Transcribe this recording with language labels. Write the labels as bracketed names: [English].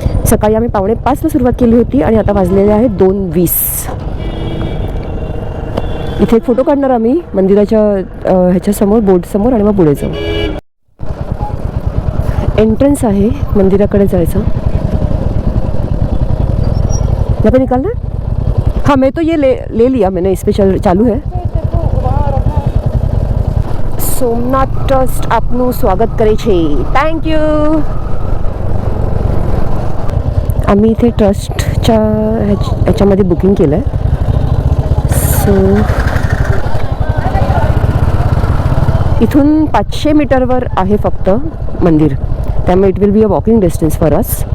[Marathi] सकाळी आम्ही 4:45ला सुरुवात केली होती आणि आता वाजलेले आहे 2:20. इथे एक फोटो काढणार आम्ही मंदिराच्या ह्याच्यासमोर, बोर्डसमोर, आणि मग पुढे जाऊ. एंट्रन्स आहे मंदिराकडे जायचं. [Hindi] यहाँ पे निकालना है? हाँ, मैं तो ये ले लिया मैंने, इस पे चालू है. [Gujarati] सोमनाथ ट्रस्ट आपનું स्वागत કરે છે. थँक्यू. [Marathi] आम्ही इथे ट्रस्टच्या ह्याच्यामध्ये बुकिंग केलं आहे. सो इथून 500 मीटरवर आहे फक्त मंदिर, त्यामुळे [English] It will be a walking distance for us.